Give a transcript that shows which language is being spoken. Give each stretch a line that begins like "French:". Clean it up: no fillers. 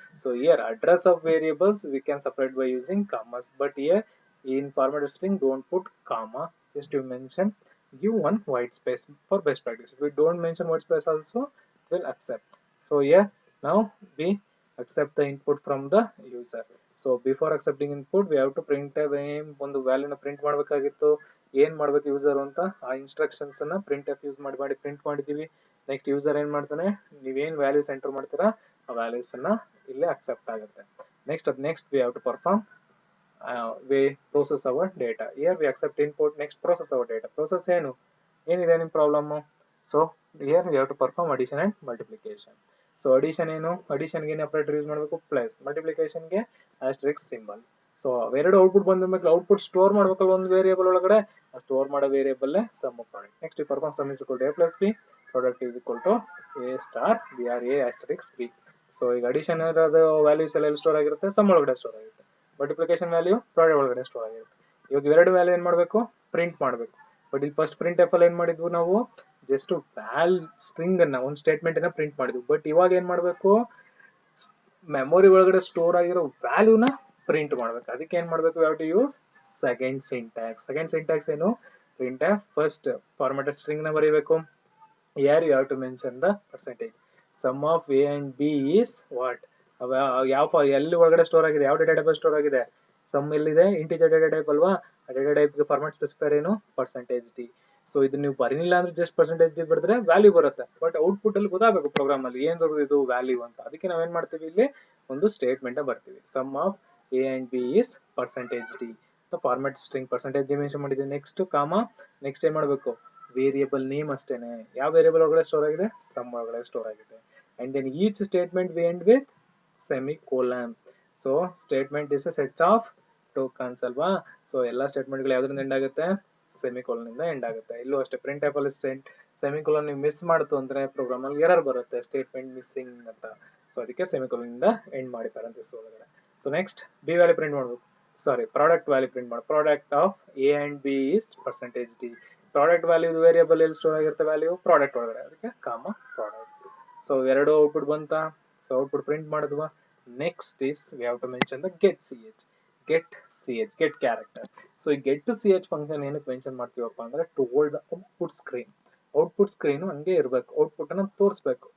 English: So here address of variables we can separate by using commas, but here in formatted string don't put comma, just you mention, give one white space for best practice. If we don't mention white space also it will accept. So here now we accept the input from the user. So before accepting input we have to print
Kannada: ಒಂದು ವ್ಯಾಲ್ಯೂನ print ಮಾಡಬೇಕಾಗಿತ್ತು. ಏನ್ ಮಾಡ್ಬೇಕು user ಅಂತ ಆ instructions ಅನ್ನ printf use ಮಾಡಿ print ಮಾಡಿದೀವಿ. Next user ಏನ್ ಮಾಡ್ತಾನೆ, ನೀವೇನ್ ವ್ಯಾಲ್ಯೂಸ್ ಎಂಟರ್ ಮಾಡ್ತೀರಾ ಆ ವ್ಯಾಲ್ಯೂಸ್ ಅನ್ನ ಇಲ್ಲಿ ಅಕ್ಸೆಪ್ಟ್ ಆಗುತ್ತೆ.
English: Next we have to perform we process our data. Here we accept input, next process our data.
Kannada: Process ಏನಿದೆ ನಿಮ್ problem.
English: So here we have to perform addition and multiplication.
Kannada: So addition ಗೆ operator use ಮಾಡಬೇಕು plus, multiplication ಗೆ asterisks symbol. So ಎರಡು output ಬಂದ ಮೇಲೆ output store ಮಾಡ್ಬೇಕಲ್ಲ ಒಂದು ವೇರಿಯೇಬಲ್ ಒಳಗಡೆ, ಆ ಸ್ಟೋರ್ ಮಾಡೋ variable some of product.
English: Next perform sum is equal to a plus b, product is equal to a star br a asterisk b.
Kannada: So ಈಗ addition ಇರೋದು ವ್ಯಾಲ್ಯೂಸ್ ಎಲ್ಲ ಸ್ಟೋರ್ ಆಗಿರುತ್ತೆ, some ಒಳಗಡೆ ಸ್ಟೋರ್ ಆಗಿರುತ್ತೆ. Multiplication value product ಒಳಗಡೆ store ಆಗಿರುತ್ತೆ. ಇವಾಗ ಎರಡು ವ್ಯಾಲ್ಯೂ ಏನ್ ಮಾಡ್ಬೇಕು, ಪ್ರಿಂಟ್ ಮಾಡ್ಬೇಕು. ಬಟ್ ಇಲ್ಲಿ ಫಸ್ಟ್ ಪ್ರಿಂಟ್ ಎಫ್ ಅಲ್ಲಿ ಏನ್ ಮಾಡಿದ್ವು ನಾವು, ಜಸ್ಟ್ ಸ್ಟ್ರಿಂಗ್ ಅನ್ನ ಒಂದು ಸ್ಟೇಟ್ಮೆಂಟ್ ಅನ್ನ ಪ್ರಿಂಟ್ ಮಾಡಿದ್ವಿ. ಬಟ್ ಇವಾಗ ಏನ್ ಮಾಡ್ಬೇಕು, ಮೆಮೊರಿ ಒಳಗಡೆ ಸ್ಟೋರ್ ಆಗಿರೋ ವ್ಯಾಲ್ಯೂನ ಪ್ರಿಂಟ್ ಮಾಡ್ಬೇಕು. ಅದಕ್ಕೆ ಏನ್ ಮಾಡ್ಬೇಕು,
English: have to use second syntax
Kannada: ಏನು, print F first formatted string ನ ಬರೀಬೇಕು.
English: here you have to mention the percentage. Sum of a and b is what,
Kannada: ಯಾವ ಎಲ್ಲಿ ಒಳಗಡೆ ಸ್ಟೋರ್ ಆಗಿದೆ, ಯಾವ ಡೇಟಾ ಟೈಪ್ ಸ್ಟೋರ್ ಆಗಿದೆ, ಸಮ್ ಎಲ್ಲಿದೆ, ಇಂಟಿಜರ್ ಡೇಟಾ ಟೈಪ್ ಅಲ್ವಾ. ಆ ಡೇಟಾ ಟೈಪ್ ಗೆ ಫಾರ್ಮ್ಯಾಟ್ ಸ್ಪೆಸಿಫೈರ್ ಏನು, %d. ಸೊ ಇದು ನೀವು ಬರೀನಿಲ್ಲ ಅಂದ್ರೆ ಜಸ್ಟ್ %d ಬರೆದ್ರೆ ವ್ಯಾಲ್ಯೂ ಬರುತ್ತೆ. ಬಟ್ ಔಟ್ಪುಟ್ ಅಲ್ಲಿ ಗೊತ್ತಾಗಬೇಕು ಪ್ರೋಗ್ರಾಮ್ ಅಲ್ಲಿ ಏನ್ ಇದು ವ್ಯಾಲ್ಯೂ ಅಂತ. ಅದಕ್ಕೆ ನಾವೇನ್ ಮಾಡ್ತೀವಿ, ಇಲ್ಲಿ ಒಂದು ಸ್ಟೇಟ್ಮೆಂಟ್ ಬರ್ತೀವಿ, some of a and b is %d. Format string %d mention ಮಾಡಿದ್ವಿ. ನೆಕ್ಸ್ಟ್ ಕಾಮಾ, ನೆಕ್ಸ್ಟ್ ಏನ್ ಮಾಡ್ಬೇಕು, ವೇರಿಯೇಬಲ್ ನೇಮ್ ಅಷ್ಟೇನೆ. ಯಾವ ವೇರಿಯೇಬಲ್ ಒಳಗಡೆ ಸ್ಟೋರ್ ಆಗಿದೆ, ಸಮ್ ಒಳಗಡೆ ಸ್ಟೋರ್ ಆಗಿದೆ.
English: And then each statement we end with semicolon. So statement is a set of tokens
Kannada: ಅಲ್ವಾ. ಸೊ ಎಲ್ಲಾ ಸ್ಟೇಟ್ಮೆಂಟ್ ಗಳು ಯಾವ್ದ್ರಿಂದ ಎಂಡ್ ಆಗುತ್ತೆ, ಸೆಮಿಕೋಲನ್ ಇಂದ ಎಂಡ್ ಆಗುತ್ತೆ. ಇಲ್ಲೂ ಅಷ್ಟೇ ಪ್ರಿಂಟ್ ಎಫ್ ಅಲ್ಲಿ ಸೆಮಿಕೋಲನ್ ನೀವು ಮಿಸ್ ಮಾಡ್ತು ಅಂದ್ರೆ ಪ್ರೋಗ್ರಾಮ್ ಅಲ್ಲಿ ಎರರ್ ಬರುತ್ತೆ, ಸ್ಟೇಟ್ಮೆಂಟ್ ಮಿಸ್ಸಿಂಗ್ ಅಂತ. ಸೊ ಅದಕ್ಕೆ ಸೆಮಿಕೋಲನ್ ಇಂದ ಎಂಡ್ ಮಾಡಿ ಪ್ಯಾರಂಥೆಸಿಸ್ ಒಳಗಡೆ. So next B value print ಮಾಡಬೇಕು, ಪ್ರಾಡಕ್ಟ್ ವ್ಯಾಲ್ಯೂ ಪ್ರಿಂಟ್ ಮಾಡಿ.
English: Product of a and b is %d.
Kannada: Product value variable ಎಲ್ಲಿ ಸ್ಟೋರ್ ಆಗಿರುತ್ತೆ, ವ್ಯಾಲ್ಯೂ ಪ್ರಾಡಕ್ಟ್ ಒಳಗಡೆ, ಅದಕ್ಕೆ ಕಾಮಾ ಪ್ರಾಡಕ್ಟ್. ಸೊ ಎರಡು ಔಟ್ಪುಟ್ ಬಂತ, so output print ಮಾಡಿದ್ವಾ.
English: Next is we have to mention the get character.
Kannada: So ಈ get ch function ಏನಕ್ಕೆ mention ಮಾಡ್ತೀವಪ್ಪ ಅಂದ್ರೆ,
English: to hold the output screen
Kannada: ಹಂಗೆ ಇರಬೇಕು, ಔಟ್ಪುಟ್ ಅನ್ನ ತೋರಿಸಬೇಕು.